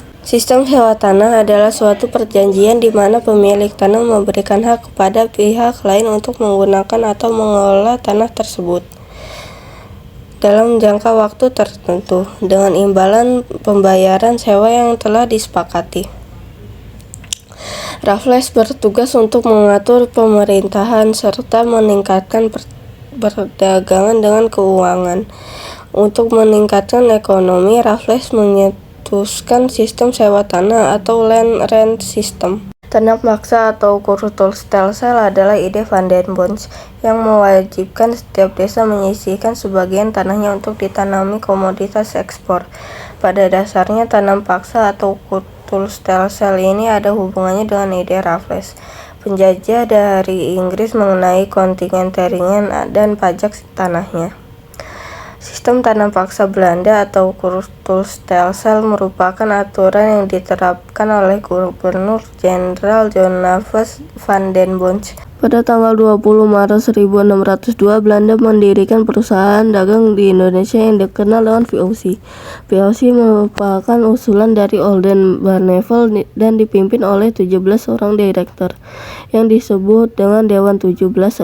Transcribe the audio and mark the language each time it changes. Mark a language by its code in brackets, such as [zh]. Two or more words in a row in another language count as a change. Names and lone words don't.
[id] Sistem sewa tanah adalah suatu perjanjian di mana pemilik tanah memberikan hak kepada pihak lain untuk menggunakan atau mengelola tanah tersebut dalam jangka waktu tertentu, dengan imbalan pembayaran sewa yang telah disepakati. Raffles bertugas untuk mengatur pemerintahan serta meningkatkan perdagangan dengan keuangan. Untuk meningkatkan ekonomi, Raffles menyetuskan sistem sewa tanah atau [en] land rent system. [id] Tanah paksa atau Kurtulstelsel adalah ide Van den Bos yang mewajibkan setiap desa menyisihkan sebagian tanahnya untuk ditanami komoditas ekspor. Pada dasarnya, tanam paksa atau Kurtulstelsel ini ada hubungannya dengan ide Raffles, penjajah dari Inggris, mengenai kontingen ringan dan pajak tanahnya. Sistem tanam paksa Belanda atau Kurtulstelsel merupakan aturan yang diterapkan oleh Gubernur Jenderal Johannes van den Bos. Pada tanggal 20 Maret 1602, Belanda mendirikan perusahaan dagang di Indonesia yang dikenal dengan VOC. VOC merupakan usulan dari Oldenbarneveldt dan dipimpin oleh 17 orang direktur, yang disebut dengan Dewan 17.